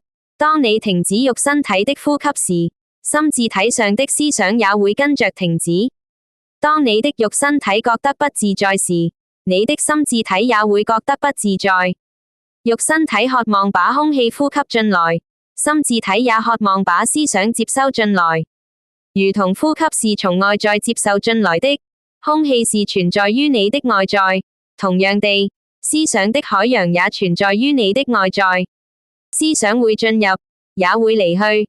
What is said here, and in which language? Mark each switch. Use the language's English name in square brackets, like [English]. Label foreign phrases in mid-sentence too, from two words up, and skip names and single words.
[Chinese] 當你停止肉身體的呼吸時，心智體上的思想也會跟着停止。當你的肉身體覺得不自在時，你的心智體也會覺得不自在。肉身體渴望把空氣呼吸進來，心智體也渴望把思想接收進來。如同呼吸是從外在接受進來的，空氣是存在於你的外在，同樣地，思想的海洋也存在於你的外在。思想會進入，也會離去。